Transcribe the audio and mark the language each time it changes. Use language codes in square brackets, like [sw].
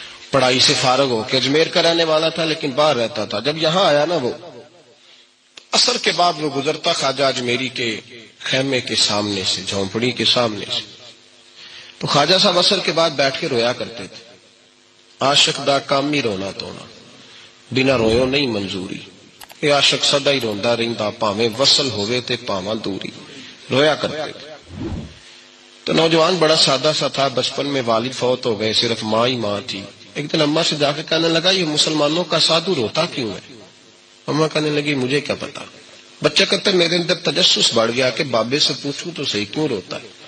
[ur] پڑھائی سے فارغ ہو کے اجمیر کا رہنے والا تھا لیکن باہر رہتا تھا. جب یہاں آیا نا وہ عصر کے بعد وہ گزرتا خواجہ اجمیری کے خیمے کے سامنے سے، جھونپڑی کے سامنے سے، تو خواجہ صاحب عصر کے بعد بیٹھ کے رویا کرتے تھے. [pa] عاشق دا کام ہی رونا تونا، بنا رویو نہیں منظوری. یہ عاشق سدا ہی روندا رہندا، پاویں وصل ہوئے تے پاواں دوری. [ur] رویا کرتے تھے. تو نوجوان بڑا سادہ سا تھا، بچپن میں والد فوت ہو گئے، صرف ماں ہی ماں تھی. ایک دن اماں سے جا کے کہنے لگا یہ مسلمانوں کا سادھو روتا کیوں ہے؟ اماں کہنے لگی مجھے کیا پتا. بچہ کہتا میرے اندر تجسس بڑھ گیا کہ بابے سے پوچھوں تو صحیح کیوں روتا ہے.